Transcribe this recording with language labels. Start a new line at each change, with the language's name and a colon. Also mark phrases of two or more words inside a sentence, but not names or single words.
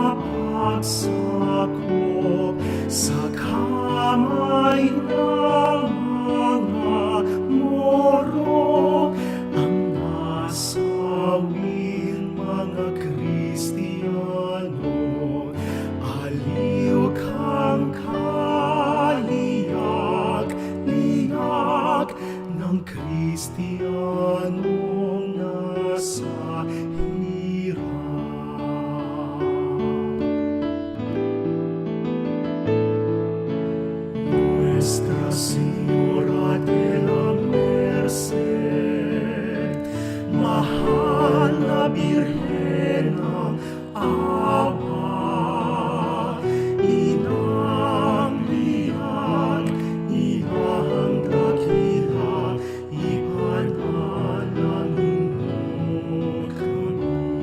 Filipino: pagsakop sa kamay ng mga Moro, ang nasawing mga Kristiyano. Aliw kang kaliyak-liyak ng Kristiyanong nasa hirap.
Spanish: Nuestra Señora de la Merced,
Filipino: mahal na Birhen ng awa, inang liyak, inang dakila, ipanalangin mo kami.